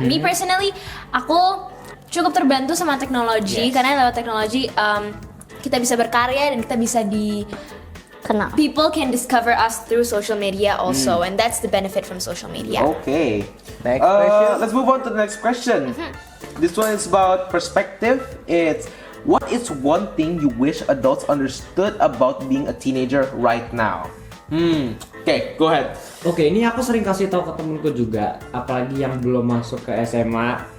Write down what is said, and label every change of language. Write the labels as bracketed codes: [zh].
[en] Me personally, [id] aku cukup terbantu sama teknologi, karena lewat teknologi kita bisa berkarya dan kita bisa Kenal. [en] people can discover us through social media also, and that's the benefit from social media. Okay. Next question. Let's move on to the next question. This one is about perspective. It's what is one thing you wish adults understood about being a teenager right now? Okay, go ahead. [id] Oke, ini aku sering kasih tahu ke temenku juga, apalagi yang belum masuk ke SMA.